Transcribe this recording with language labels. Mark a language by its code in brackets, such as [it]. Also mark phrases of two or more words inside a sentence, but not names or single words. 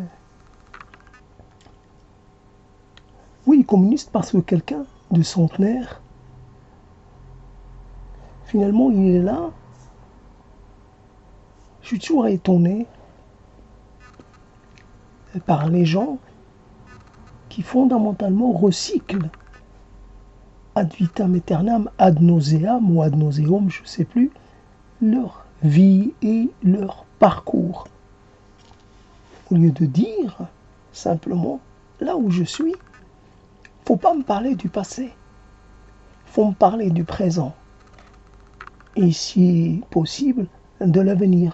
[fr] Oui, communiste parce que quelqu'un de centenaire, finalement, il est là. Je suis toujours étonné par les gens qui fondamentalement recyclent [la] ad vitam aeternam, ad nauseam [fr] ou [la] ad nauseum, [fr] je ne sais plus, leur vie et leur parcours. Au lieu de dire simplement, là où je suis, faut pas me parler du passé, faut me parler du présent. Et si possible, de l'avenir.